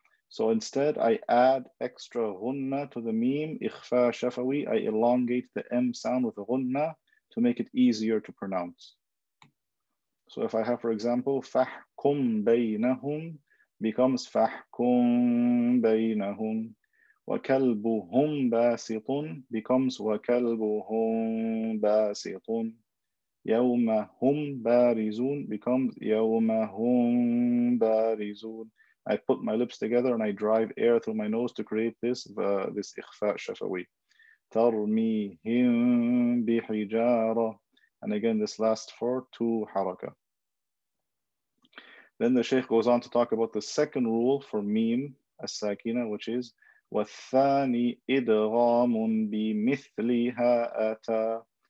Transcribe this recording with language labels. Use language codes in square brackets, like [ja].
[en] So instead, I add extra ghunna to the mim, ikhfa shafawi. I elongate the M sound with a ghunna to make it easier to pronounce. So if I have, for example, [ar] فَحْكُمْ بَيْنَهُمْ [en] becomes فَحْكُمْ بَيْنَهُمْ. [ar] وَكَلْبُهُمْ بَاسِطٌ becomes وَكَلْبُهُمْ بَاسِطٌ. يَوْمَ هُمْ بَارِزُونَ becomes يَوْمَ هُمْ بَارِزُونَ. [en] I put my lips together and I drive air through my nose to create this ikhfa shafawi. [ar] تَرْمِيهِمْ بِحِجَارَةٍ. [en] And again, this lasts for 2 haraka. Then the Shaykh goes on to talk about the second rule for mim as-sakina, which is [ar] وَالثَّانِي إِدْغَامٌ بِمِثْلِهَا أَتَى.